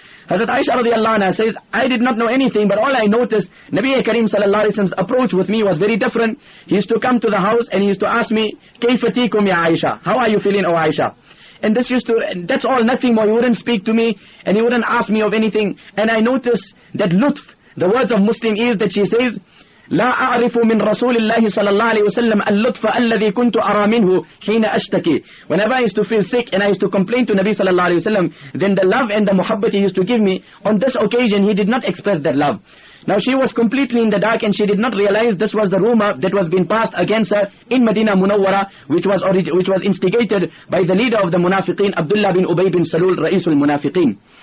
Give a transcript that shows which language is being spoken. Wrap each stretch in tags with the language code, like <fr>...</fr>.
<en>Hazrat Aisha radiallahu anha says, I did not know anything, but all I noticed, Nabi Kareem sallallahu alayhi wasallam's approach with me was very different. He used to come to the house and he used to ask me,</en> <ar>Kayfatikum ya Aisha?</ar> <en>How are you feeling, O Aisha? And that's all, nothing more. He wouldn't speak to me and he wouldn't ask me of anything. And I noticed that lutf, the words of Muslim is that she says,</en> <ar>لا أعرف من رسول الله صلى الله عليه وسلم اللطف الذي كنت أرى منه حين أشتكي.</ar> <en>Whenever I used to feel sick and I used to complain to Nabi صلى الله عليه وسلم, then the love and the muhabbat he used to give me, on this occasion he did not express that love. Now she was completely in the dark and she did not realize this was the rumor that was being passed against her in Medina Munawwara, which was instigated by the leader of the Munafiqeen, Abdullah bin Ubay bin Salul, Ra'isul Munafiqeen.</en>